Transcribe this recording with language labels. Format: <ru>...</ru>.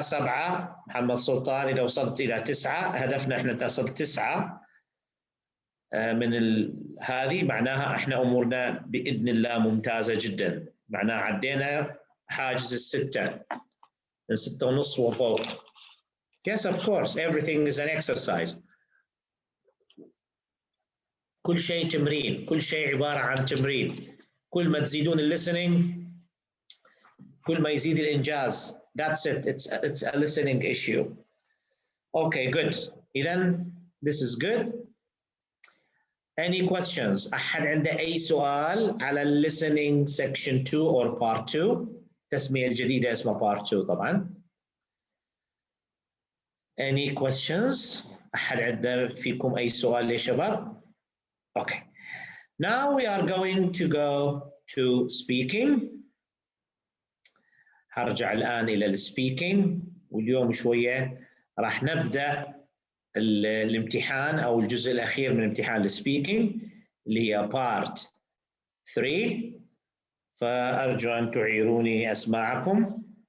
<ar>7 محمد سلطان إذا وصلت إلى 9. هدفنا إحنا تصل 9 من هذه، معناها إحنا أمورنا بإذن الله ممتازة جدا. معناها عدينا حاجز 6 من 6.5 وفوق.</ar> <en>Yes, of course, everything is an exercise.</en> <ar>كل شيء تمرين، كل شيء عبارة عن تمرين. كل ما تزيدون الليسننج كل ما يزيد الإنجاز.</ar> <en>That's it. It's a listening issue. Okay, good.</en> <ar>إذن</ar> <en>this is good. Any questions?</en> <ar>أحد عنده أي سؤال على</ar> <en>listening section 2 or part 2؟</en> <ar>التسمية الجديدة اسمها part 2 طبعاً.</ar> <en>Any questions?</en> <ar>أحد عنده فيكم أي سؤال يا شباب؟ Okay.</ar> <en>Now we are going to go to speaking.</en> <ar>هرجع الآن إلى السبيكينج، واليوم شوية راح نبدأ الامتحان أو الجزء الأخير من امتحان السبيكينج اللي هي part 3. فأرجو أن تعيروني أسماعكم.</ar>